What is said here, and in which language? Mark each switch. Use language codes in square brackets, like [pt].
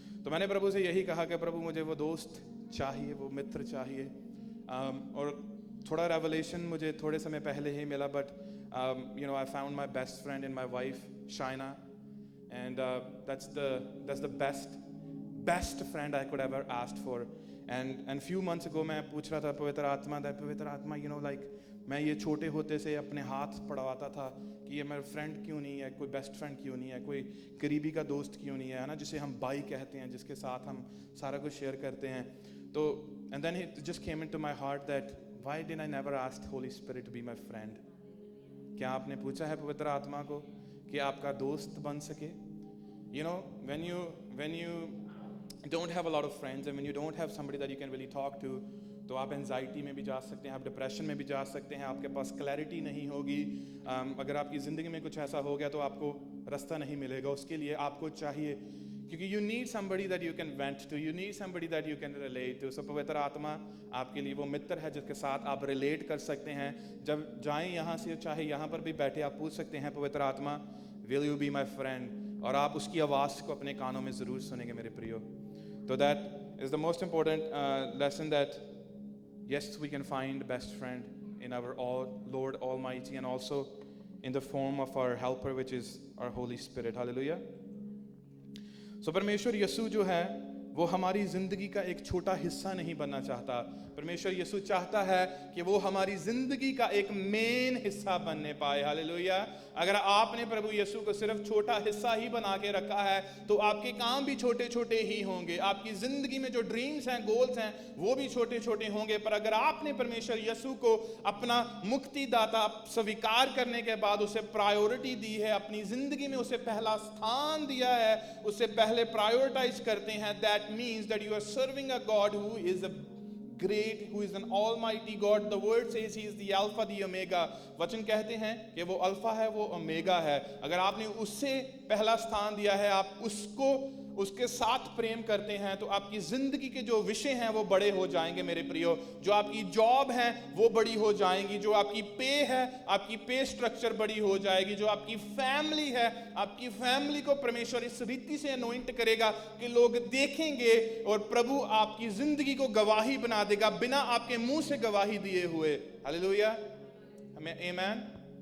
[hi] तो मैंने प्रभु से यही कहा कि प्रभु मुझे वो दोस्त चाहिए, वो मित्र चाहिए. और थोड़ा रेवलेशन मुझे थोड़े समय पहले ही मिला, [en] but you know, I found my best friend in my wife Shaina. and that's the best friend I could ever asked for. And few months ago [hi] मैं पूछ रहा था पवित्र आत्मा, [en] you know, like [hi] मैं ये छोटे होते से अपने हाथ पढ़वाता था कि ये मेरा फ्रेंड क्यों नहीं है, कोई बेस्ट फ्रेंड क्यों नहीं है, कोई करीबी का दोस्त क्यों नहीं है ना, जिसे हम भाई कहते हैं, जिसके साथ हम सारा कुछ शेयर करते हैं. [en] तो and then it just came into my heart that why did I never ask Holy Spirit to be my friend? [hi] क्या आपने पूछा है पवित्र आत्मा को कि आपका दोस्त बन सके? [en] You know, when you don't have a lot of friends and when you don't have somebody that you can really talk to, [hi] तो आप एंजाइटी में भी जा सकते हैं, आप डिप्रेशन में भी जा सकते हैं, आपके पास क्लैरिटी नहीं होगी. अगर आपकी ज़िंदगी में कुछ ऐसा हो गया तो आपको रास्ता नहीं मिलेगा. उसके लिए आपको चाहिए, क्योंकि [en] you need somebody that you can vent to, you need somebody that you can relate to. [hi] So पवित्र आत्मा आपके लिए वो मित्र है जिसके साथ आप रिलेट कर सकते हैं. जब जाएं यहाँ से, चाहे यहाँ पर भी बैठे, आप पूछ सकते हैं पवित्र आत्मा, [en] will you be my friend? [hi] और आप उसकी आवाज़ को अपने कानों में ज़रूर सुनेंगे मेरे प्रियो. [en] So that is the most important lesson, that yes, we can find best friend in our Lord Almighty, and also in the form of our helper, which is our Holy Spirit. Hallelujah. [hi] So परमेश्वर यीशु जो है वो हमारी ज़िंदगी का एक छोटा हिस्सा नहीं बनना चाहता. परमेश्वर यीशु चाहता है कि वो हमारी ज़िंदगी का एक मेन हिस्सा बनने पाए. हालेलुया. अगर आपने प्रभु यीशु को सिर्फ छोटा हिस्सा ही बना के रखा है तो आपके काम भी छोटे छोटे ही होंगे, आपकी ज़िंदगी में जो ड्रीम्स हैं, गोल्स हैं, वो भी छोटे छोटे होंगे. पर अगर आपने परमेश्वर यीशु को अपना मुक्तिदाता स्वीकार करने के बाद उसे प्रायोरिटी दी है, अपनी ज़िंदगी में उसे पहला स्थान दिया है, उसे पहले प्रायोरिटाइज करते हैं, [en] That means that you are serving a God who is a great, who is an almighty God. The word says he is the alpha, the omega. [hi] वचन कहते हैं कि वो अल्फा है, वो ओमेगा है. अगर आपने उससे पहला स्थान दिया है, आप उसके साथ प्रेम करते हैं, तो आपकी जिंदगी के जो विषय हैं वो बड़े हो जाएंगे मेरे प्रियो. जो आपकी जॉब है वो बड़ी हो जाएंगी, जो आपकी पे है, आपकी पे स्ट्रक्चर बड़ी हो जाएगी, जो आपकी फैमिली है, आपकी फैमिली को परमेश्वर इस रीति से अनॉइंट करेगा कि लोग देखेंगे और प्रभु आपकी जिंदगी को गवाही बना देगा बिना आपके मुंह से गवाही दिए हुए. हालेलुया. हमें आमीन.